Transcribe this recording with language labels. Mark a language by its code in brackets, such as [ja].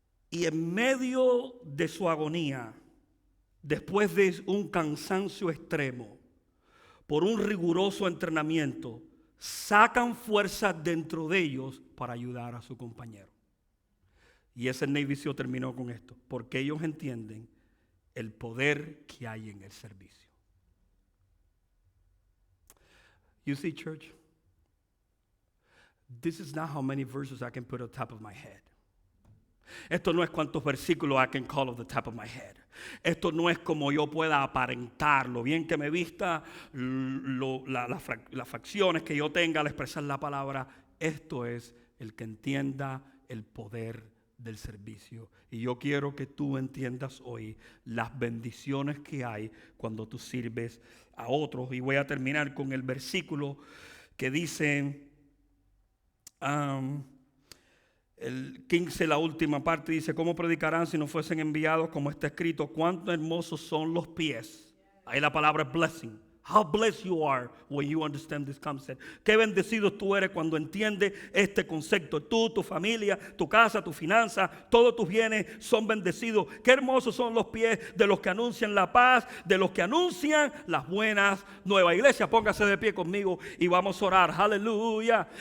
[es] Y en medio de su agonía, después de un cansancio extremo, por un riguroso entrenamiento, sacan fuerzas dentro de ellos para ayudar a su compañero. Y ese Navy SEAL terminó con esto, porque ellos entienden el poder que hay en el servicio. [en] You see, church, this is not how many verses I can put on top of my head. [es] Esto no es cuántos versículos [en] I can call off the top of my head. [es] Esto no es como yo pueda aparentar, lo bien que me vista, las facciones que yo tenga al expresar la palabra. Esto es el que entienda el poder del servicio. Y yo quiero que tú entiendas hoy las bendiciones que hay cuando tú sirves a otros. Y voy a terminar con el versículo que dice, el 15, la última parte, dice, ¿cómo predicarán si no fuesen enviados? Como está escrito, cuán hermosos son los pies. Ahí la palabra blessing. [en] How blessed you are when you understand this concept. [es] Qué bendecido tú eres cuando entiendes este concepto. Tú, tu familia, tu casa, tu finanza, todos tus bienes son bendecidos. Qué hermosos son los pies de los que anuncian la paz, de los que anuncian las buenas nuevas. Iglesia, póngase de pie conmigo y vamos a orar. Aleluya.